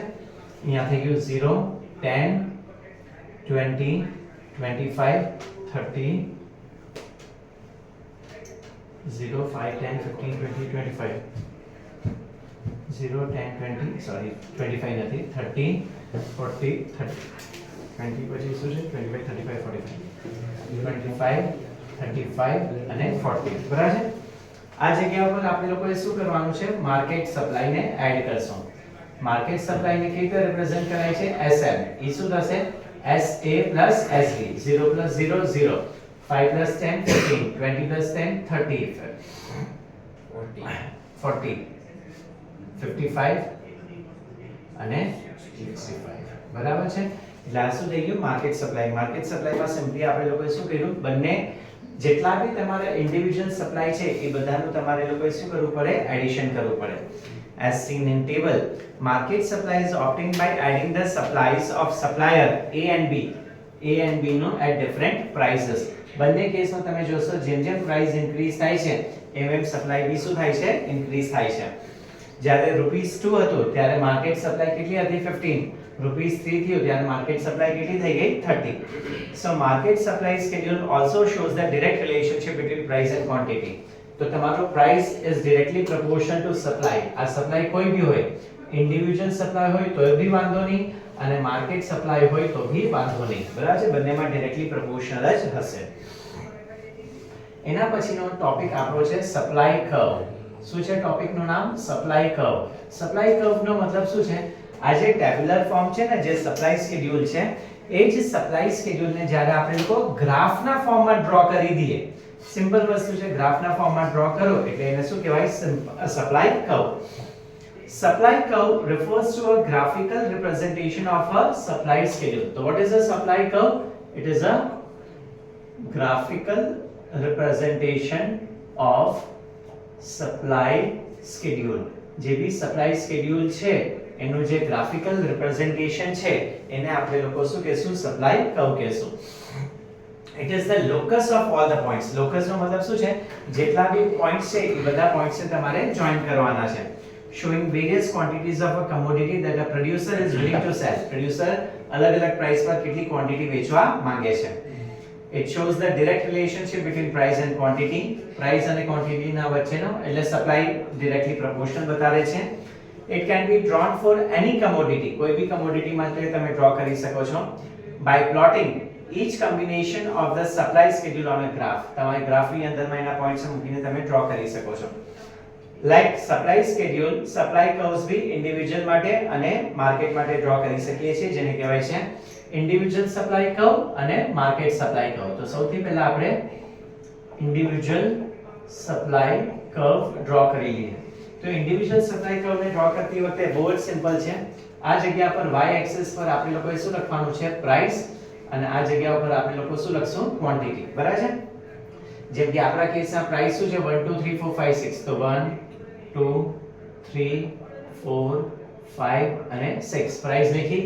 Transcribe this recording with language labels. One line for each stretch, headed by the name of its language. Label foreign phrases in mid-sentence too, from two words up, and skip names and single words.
Gujarati: અહીંયા થઈ ગયું 0 10 20 25 30 0 5 10 15 20 25 0 10 20 સોરી 25 નથી 30 40 30 20 પછી શું છે 25 35 45 25 35 અને 40. બરાબર છે? આ જગ્યા પર આપણે લોકોએ શું કરવાનું છે,
English: market supply
Gujarati: ને એડ કરશું.
English: market supply
Gujarati: ને કેવી રીતે રિપ્રેઝન્ટ કરાય છે, SM. એ શું થશે,
English: SA plus SB 0 plus 0 0 5 plus 10 15 20 plus 10 30 40 55 અને 65.
Gujarati: બરાબર છે? એટલે આ શું થઈ ગયું,
English: market supply. market supplyમાં
Gujarati: સિમ્પલી આપણે લોકોએ શું કર્યું, બંને જેટલા બી તમારા
English: individual supply
Gujarati: છે એ બધાનું તમારે લોકોએ શું કરવું પડે, એડિશન કરવું પડે.
English: As seen in table, market supply is obtained by adding the supplies of supplier A and B નો at different prices.
Gujarati: બંને કેસમાં તમે જોશો જેમ જેમ
English: price increase
Gujarati: થાય છે એમ એમ સપ્લાય બી શું થાય છે, ઇન્ક્રીઝ થાય છે. જ્યારે ₹2 હતો ત્યારે
English: market supply
Gujarati: કેટલી હતી, 15. ₹3 થયો ત્યારે
English: market supply
Gujarati: કેટલી થઈ ગઈ, 30.
English: So market supply schedule also shows the direct relationship between price and quantity.
Gujarati: તો તમારો
English: price is directly proportional to supply.
Gujarati: આ સપ્લાય કોઈ બી હોય,
English: individual supply
Gujarati: હોય તો બી વાંધો નહીં અને
English: market supply
Gujarati: હોય તો બી વાંધો નહીં. બરાબર છે? બંનેમાં
English: directly proportional
Gujarati: જ હશે. એના પછીનો ટોપિક આપણો છે
English: supply curve.
Gujarati: શું છે ટોપિકનું નામ,
English: supply curve. supply curveનો
Gujarati: મતલબ શું છે, આ જે
English: tabular form
Gujarati: છે ને, જે
English: supply schedule
Gujarati: છે એ જ
English: supply scheduleને
Gujarati: જ્યારે આપણે લોકો ગ્રાફના ફોર્મમાં ડ્રો કરી દઈએ, સિમ્પલ વસ્તુ છે, ગ્રાફના ફોર્મમાં ડ્રો કરો એટલે એને શું કહેવાય,
English: supply curve. Supply curve refers to a graphical representation of a supply schedule. So what is a supply curve? It is a graphical representation of supply schedule. જે બી supply schedule છે એનું જે graphical representation છે એને આપણે લોકો શું કહેશું, supply curve કહેશું. It is the locus of all the points.
Gujarati: Locus નો મતલબ શું છે? જેટલા બી પોઈન્ટ્સ છે એ બધા પોઈન્ટ્સ ને તમારે જોઈન કરવાના છે.
English: Showing various quantities of a commodity that a producer is willing to sell.
Gujarati: Producer અલગ-અલગ પ્રાઇસ પર કેટલી ક્વોન્ટિટી વેચવા માંગે છે.
English: It shows the direct relationship between price and quantity.
Gujarati: Price અને quantity ના વચ્ચેનો એટલે
English: supply directly proportional
Gujarati: બતાવે છે.
English: It can be drawn for any commodity.
Gujarati: કોઈ બી commodity માટે તમે draw કરી શકો છો
English: by plotting each combination of the supply schedule on a graph.
Gujarati: તમારે ગ્રાફ ની અંદરમાં એના પોઈન્ટ્સ મૂકીને તમે draw કરી શકો છો.
English: Like supply schedule, supply curves
Gujarati: भी individual માટે અને market માટે draw કરી શકીએ છીએ જેને કહેવાય છે
English: individual supply curve
Gujarati: અને
English: market supply curve.
Gujarati: તો સૌથી પહેલા આપણે
English: individual supply curve
Gujarati: draw કરી લઈએ. તો
English: individual supply curve
Gujarati: ને draw કરતી વખતે બહુ જ સિમ્પલ છે. આ જગ્યા પર y axis પર આપણે લોકોએ શું લખવાનું છે? price અને આ જગ્યા ઉપર આપણે લોકો શું લખશું? quantity. બરાબર છે? જેમ કે આપણા કેસમાં પ્રાઇસ શું છે? 1 2 3 4 5 6. તો 1 2 3 4 5 અને 6 પ્રાઇસ લખી.